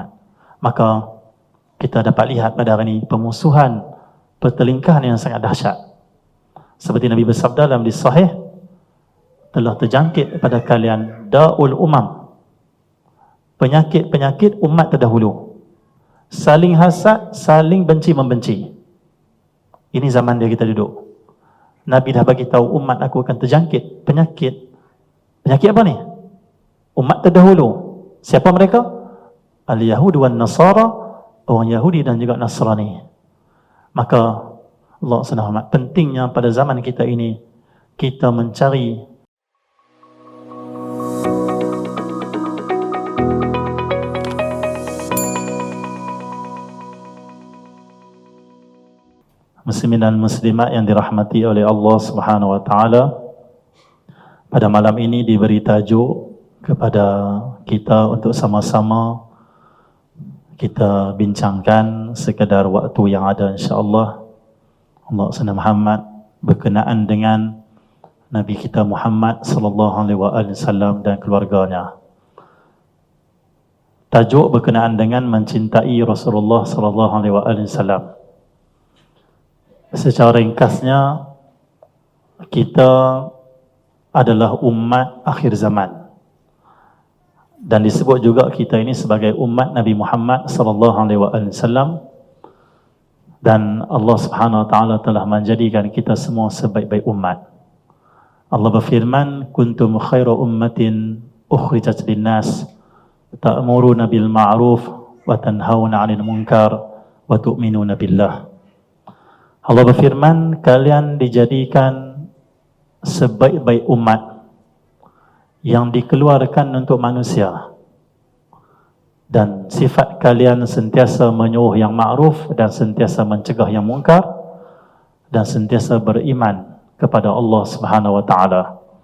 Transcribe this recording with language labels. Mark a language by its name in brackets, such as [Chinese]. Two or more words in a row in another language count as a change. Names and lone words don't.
[Malay] Maka kita dapat lihat pada hari ini pemusuhan, pertelingkahan yang sangat dahsyat. Seperti Nabi bersabda dalam hadis sahih, telah terjangkit pada kalian [Arabic] داء الأمم, [Malay] penyakit-penyakit umat terdahulu. Saling hasad, saling benci-membenci. Ini zaman dia kita duduk. Nabi dah bagi tahu umat aku akan terjangkit penyakit. Penyakit apa ni? Umat terdahulu. Siapa mereka? [Arabic] اليهود والنصارى, [Malay] orang Yahudi dan juga Nasrani. Maka Allah SWT, pentingnya pada zaman kita ini kita mencari muslimin dan muslimat yang dirahmati oleh Allah [Arabic] سبحانه وتعالى. [Malay] Pada malam ini diberi tajuk kepada kita untuk sama-sama kita bincangkan sekadar waktu yang ada, [Arabic] إن شاء الله. [Malay] Allah SWT Muhammad berkenaan dengan Nabi kita Muhammad [Arabic] صلى الله عليه وسلم [Malay] dan keluarganya. Tajuk berkenaan dengan mencintai Rasulullah [Arabic] صلى الله عليه وسلم. [Malay] Secara ringkasnya, kita adalah umat akhir zaman. Dan disebut juga kita ini sebagai umat Nabi Muhammad [Arabic] صلى الله عليه وسلم. [Malay] Dan Allah [Arabic] سبحانه وتعالى [Malay] telah menjadikan kita semua sebaik-baik umat. Allah berfirman, [Arabic] كنتم خير أمة أخرجت للناس تأمرون بالمعروف وتنهون عن المنكر وتؤمنون بالله. [Malay] Allah berfirman, kalian dijadikan sebaik-baik umat yang dikeluarkan untuk manusia. Dan sifat kalian sentiasa menyuruh yang ma'ruf dan sentiasa mencegah yang munkar dan sentiasa beriman kepada Allah [Arabic] سبحانه وتعالى.